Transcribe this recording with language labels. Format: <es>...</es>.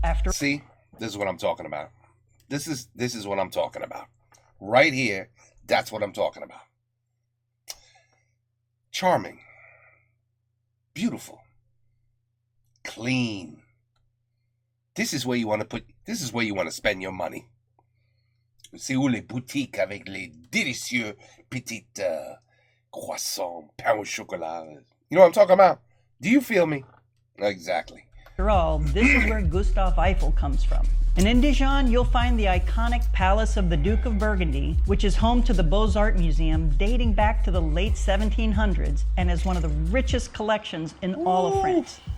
<en>See, this is what I'm talking about. This is what I'm talking about. Right here, that's what I'm talking about. Charming. Beautiful. Clean. This is where you want to spend your money.</en> <fr>C'est où les boutiques avec les délicieux petites croissants, pain au chocolat.</fr> <en>You know what I'm talking about? Do you feel me? Exactly. After all, this is where Gustave Eiffel comes from. And in Dijon, you'll find the iconic Palace of the Duke of Burgundy, which is home to the Beaux-Arts Museum dating back to the late 1700s and is one of the richest collections in all of France.</en>